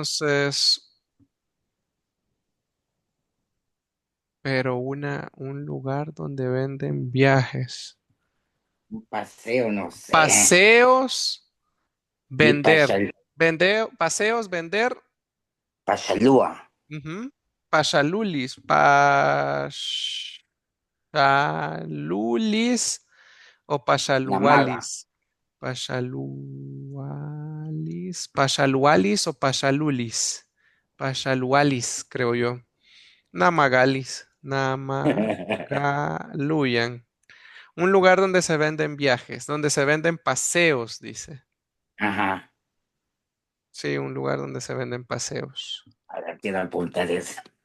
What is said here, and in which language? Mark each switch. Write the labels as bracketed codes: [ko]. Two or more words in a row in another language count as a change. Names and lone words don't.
[es] Entonces, pero un lugar donde venden viajes. un paseo, no sé. Paseos, Y vender. Paseos, vender. [nah] Pachalúa. Ujú. Pachalulis. Pachalulis o Namaga. pachalualis. Pachalualis. Pachalualis o pachalulis. Pachalualis, [es] creo yo. Namagalis. [nah] Namagaluyan. [es] Un lugar donde se venden viajes, donde se venden paseos, dice. Ajá. Sí, un lugar donde se venden paseos. A ver, quiero apuntar eso.